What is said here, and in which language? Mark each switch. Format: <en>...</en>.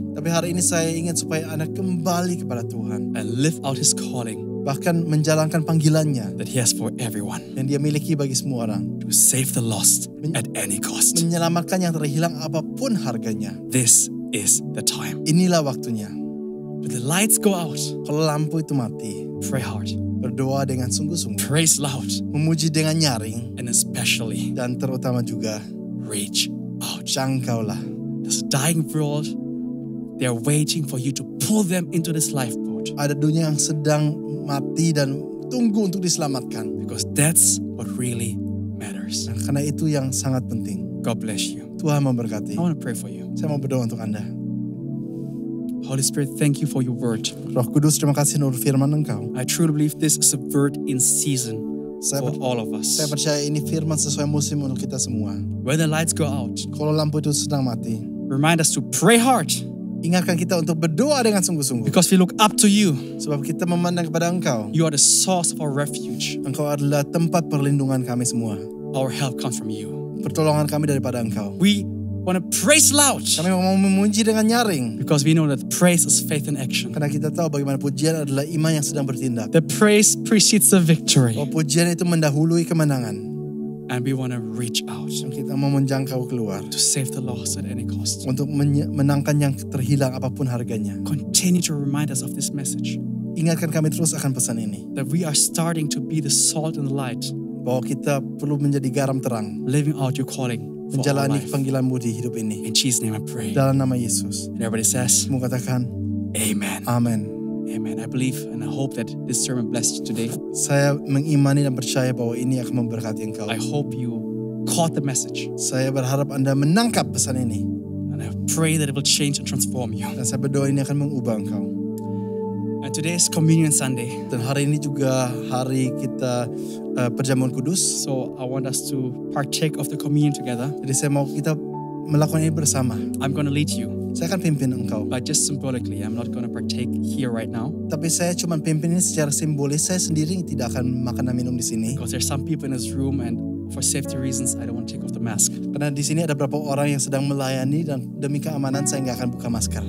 <id>Tapi hari ini saya ingin supaya Anda kembali kepada Tuhan.</id> <en>and live out His calling</en> <id>Bahkan menjalankan panggilannya</id> <en>that He has for everyone,</en> <id>yang dia miliki bagi semua orang.</id> <en>to save the lost at any cost.</en> <id>Menyelamatkan yang terhilang apapun harganya.</id> <en>This is the time.</en> <id>Inilah waktunya.</id> <en>When the lights go out,</en> <id>Kalau lampu itu mati,</id> <en>pray hard,</en> <id>berdoa dengan sungguh-sungguh.</id> <en>praise loud,</en> <id>Memuji dengan nyaring.</id> <en>and especially</en> <id>Dan terutama juga,</id> <en>reach out.</en> <id>jangkaulah.</id> <en>This dying world, they are waiting for you to pull them into this lifeboat,</en> <id>Ada dunia yang sedang mati dan tunggu untuk diselamatkan.</id> <en>because that's what really matters.</en> <id>Karena itu yang sangat penting.</id> <en>God bless you.</en> <id>Tuhan memberkati.</id> <en>I want to pray for you.</en> <id>Saya mau berdoa untuk Anda.</id> <en>Holy Spirit, thank you for your word.</en> <id>Roh Kudus, terima kasih menurut firman Engkau.</id> <en>I truly believe this is a word in season</en> <id>Saya,</id> <en>for all of us.</en> <id>saya percaya ini firman sesuai musim untuk kita semua.</id> <en>When the lights go out,</en> <id>Kalau lampu itu sedang mati,</id> <en>remind us to pray hard,</en> <id>ingatkan kita untuk berdoa dengan sungguh-sungguh.</id> <en>because we look up to you.</en> <id>Sebab kita memandang kepada Engkau.</id> <en>You are the source of our refuge.</en> <id>Engkau adalah tempat perlindungan kami semua.</id> <en>Our help comes from you.</en> <id>Pertolongan kami daripada Engkau.</id> <en>We want to praise loud,</en> <id>Kami mau memuji dengan nyaring.</id> <en>because we know that praise is faith in action.</en> <id>Karena kita tahu bagaimana pujian adalah iman yang sedang bertindak.</id> <en>The praise precedes the victory.</en> <id>Oh, pujian itu mendahului kemenangan.</id> <en>And we want to reach out</en> <id>Dan kita mau menjangkau keluar.</id> <en>to save the lost at any cost.</en> <id>Untuk menangkan yang terhilang apapun harganya.</id> <en>Continue to remind us of this message,</en> <id>Ingatkan kami terus akan pesan ini.</id> <en>that we are starting to be the salt and the light,</en> <id>Bahwa kita perlu menjadi garam terang.</id> <en>living out your calling for our</en> <id>Menjalani</id> <en>life.</en> <id>panggilanmu di hidup ini.</id> <en>In Jesus' name I pray.</en> <id>Dalam nama Yesus.</id> <en>And everybody says,</en> <id>Semua katakan,</id> <en>Amen.</en> <id>Amin.</id> <en>Amen. I believe and I hope that this sermon blessed you today.</en> <id>Saya mengimani dan percaya bahwa ini akan memberkati engkau.</id> <en>I hope you caught the message.</en> <id>Saya berharap Anda menangkap pesan ini.</id> <en>And I pray that it will change and transform you.</en> <id>Dan saya berdoa ini akan mengubah engkau.</id> <en>And today is Communion Sunday.</en> <id>Dan hari ini juga hari kita perjamuan kudus.</id> <en>So I want us to partake of the communion together.</en> <id>Jadi saya mau kita melakukan ini bersama.</id> <en>I'm going to lead you,</en> <id>Saya akan pimpin engkau.</id> <en>but just symbolically. I'm not going to partake here right now,</en> <id>Tapi saya cuma pimpin ini secara simbolis. Saya sendiri tidak akan makan dan minum di sini.</id> <en>because there's some people in this room, and for safety reasons, I don't want to take off the mask.</en> <id>Karena di sini ada beberapa orang yang sedang melayani dan demi keamanan saya nggak akan buka masker.</id>